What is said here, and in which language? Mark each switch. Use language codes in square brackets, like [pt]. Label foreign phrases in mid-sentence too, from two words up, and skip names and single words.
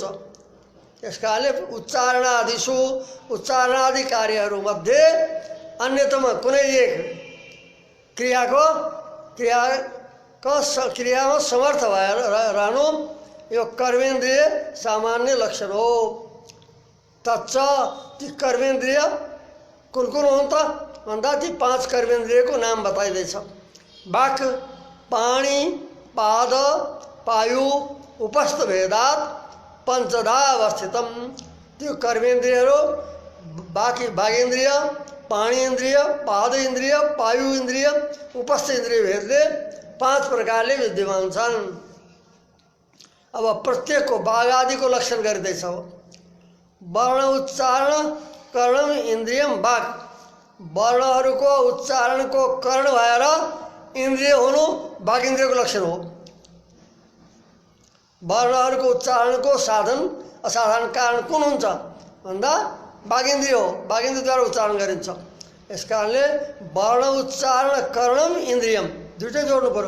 [ne] यसकाले उच्चारणादिषु उच्चारणादि कार्यहरूमध्ये अन्यतम कुनै एक क्रियामा समर्थ भएर रहनु यो कर्मेन्द्रिय सामान्य लक्षण हो। तच्च ती कर्मेन्द्रिय कुन कुन हुन् त भन्दा ती पाँच कर्मेन्द्रियको नाम बताइँदैछ। [sa] वाक्, पाणी, पाद, पायु, उपस्थ भेदात पञ्चधा अवस्थितम। [ne] त्यो कर्मेन्द्रियहरू वागेन्द्रिय, पाणी इन्द्रिय, पाद इन्द्रिय, पायु इन्द्रिय, उपस्थ इन्द्रिय भेदले पाँच प्रकारले विद्यमान छन्। अब प्रत्येकको वाग आदिको लक्षण गरिँदैछ। [sa] वर्ण उच्चारण कर्णम इन्द्रियम वाग। [ne] वर्णहरूको उच्चारणको कर्ण भएर इन्द्रिय हुनु वागेन्द्रियको लक्षण हो। वर्णहरूको उच्चारणको साधन असाधारण कारण कुन हुन्छ भन्दा वागेन्द्रिय हो, वागेन्द्रियद्वारा उच्चारण गरिन्छ। यस कारणले [sa] वर्ण उच्चारण कर्णम इन्द्रियम [ne] दुइटै जोड्नु पर्यो।